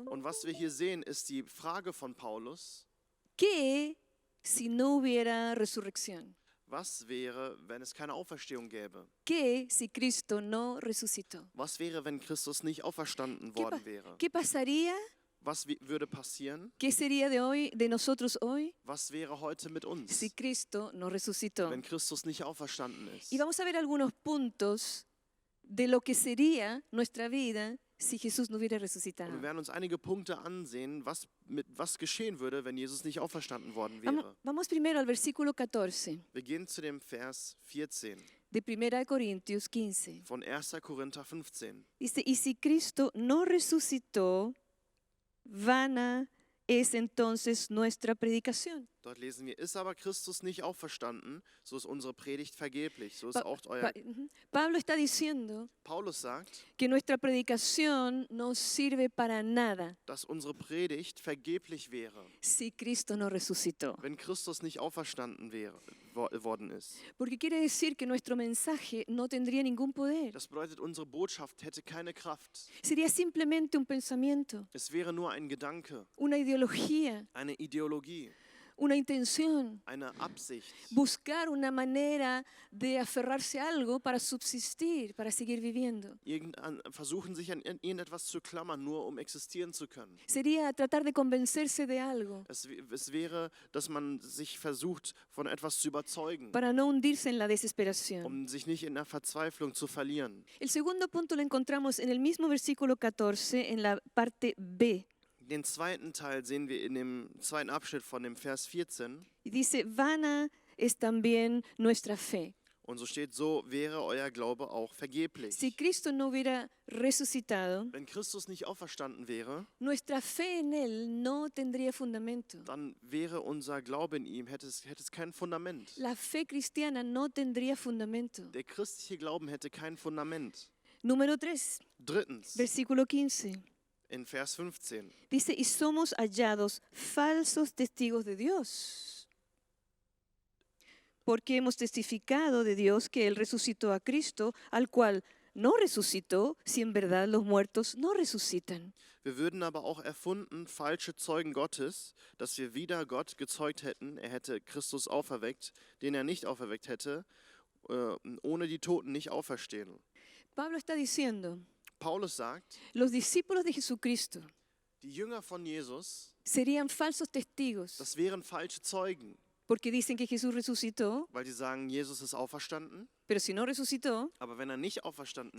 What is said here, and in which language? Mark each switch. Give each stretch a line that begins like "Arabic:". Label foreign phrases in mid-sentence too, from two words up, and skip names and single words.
German: Und was wir hier sehen, ist die Frage von Paulus,
Spanish: ¿qué si no hubiera resurrección?
German: was wäre, wenn es keine Auferstehung gäbe?
Spanish: ¿Qué si Cristo no resucitó?
German: Was wäre, wenn Christus nicht auferstanden worden wäre?
Spanish: ¿Qué pasaría?
German: Was würde passieren?
Spanish: ¿Qué sería de nosotros hoy
German: Was wäre heute mit uns,
Spanish: si Cristo no resucitó?
German: wenn Christus nicht auferstanden ist?
Spanish: Y vamos a ver algunos puntos de lo que sería nuestra vida si Jesús no hubiera
German: Und
Spanish: resucitado.
German: wir werden uns einige Punkte ansehen, was geschehen würde, wenn Jesus nicht auferstanden worden wäre.
Spanish: Vamos primero al versículo 14
German: Wir gehen zu dem Vers 14
Spanish: de 1 Corintios 15.
German: von 1. Korinther 15.
Spanish: Dice, y si Cristo no resucitó, vana es entonces nuestra predicación.
German: Dort lesen wir, ist aber Christus nicht auferstanden, so ist unsere Predigt vergeblich. So ist auch euer...
Spanish: Pablo está diciendo
German: Paulus sagt,
Spanish: que nuestra predicación no sirve para nada
German: dass unsere Predigt vergeblich wäre,
Spanish: si Cristo no resucitó.
German: wenn Christus nicht auferstanden worden ist.
Spanish: Porque quiere decir que nuestro mensaje no tendría ningún poder.
German: Das bedeutet, unsere Botschaft hätte keine Kraft.
Spanish: Sería simplemente un pensamiento,
German: Es wäre nur ein Gedanke,
Spanish: una ideología,
German: eine Ideologie,
Spanish: una intención.
German: eine Absicht.
Spanish: Buscar una manera de aferrarse a algo para subsistir, para seguir viviendo.
German: Versuchen sich an irgendetwas zu klammern, nur um existieren zu können.
Spanish: Sería tratar de convencerse de algo
German: Es wäre, dass man sich versucht, von etwas zu überzeugen,
Spanish: para no hundirse en la desesperación.
German: um sich nicht in der Verzweiflung zu verlieren.
Spanish: El segundo punto lo encontramos en el mismo versículo 14, en la parte B.
German: Den zweiten Teil sehen wir in dem zweiten Abschnitt von dem Vers 14.
Spanish: Y dice, vana es también nuestra fe.
German: Und so steht, so wäre euer Glaube auch vergeblich.
Spanish: Si Cristo no hubiera resucitado,
German: Wenn Christus nicht auferstanden wäre,
Spanish: nuestra fe en Él no tendría fundamento.
German: dann wäre unser Glaube in ihm, hätte es kein Fundament.
Spanish: La fe cristiana no tendría fundamento.
German: Der christliche Glauben hätte kein Fundament.
Spanish: Número 3,
German: Drittens,
Spanish: versículo 15.
German: in Vers 15.
Spanish: Dice, y somos hallados falsos testigos de Dios, porque hemos testificado de Dios que Él resucitó a Cristo, al cual no resucitó, si en verdad los muertos no resucitan.
German: Wir würden aber auch erfunden, falsche Zeugen Gottes, dass wir wieder Gott gezeugt hätten, er hätte Christus auferweckt, den er nicht auferweckt hätte, ohne die Toten nicht auferstehen.
Spanish: Pablo está diciendo,
German: Paulus sagt,
Spanish: los discípulos de Jesucristo
German: die Jünger von Jesus
Spanish: serían falsos testigos
German: Das wären falsche Zeugen,
Spanish: porque dicen que Jesús resucitó,
German: weil die sagen, Jesus ist auferstanden.
Spanish: pero si no resucitó,
German: Aber wenn er nicht auferstanden